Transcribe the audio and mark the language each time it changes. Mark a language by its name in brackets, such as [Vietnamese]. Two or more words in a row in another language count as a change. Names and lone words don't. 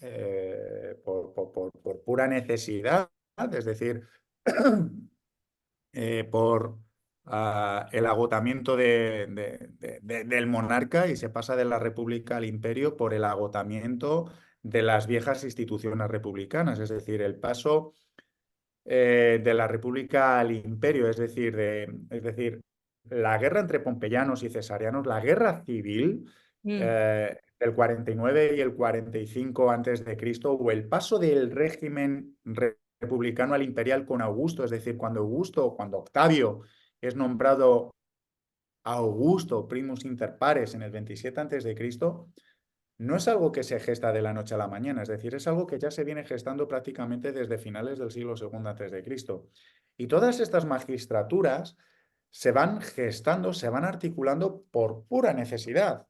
[Spanish] por pura necesidad, es decir, por el agotamiento del monarca y se pasa de la república al imperio por el agotamiento de las viejas instituciones republicanas, es decir, el paso de la república al imperio, es decir, la guerra entre pompeyanos y cesarianos, la guerra civil Mm, del 49 y el 45 antes de Cristo, o el paso del régimen republicano al imperial con Augusto, es decir, cuando Octavio es nombrado Augusto [Latin] primus inter pares [Spanish] en el 27 antes de Cristo, no es algo que se gesta de la noche a la mañana, es decir, es algo que ya se viene gestando prácticamente desde finales del siglo II antes de Cristo. Y todas estas magistraturas se van gestando, se van articulando por pura necesidad.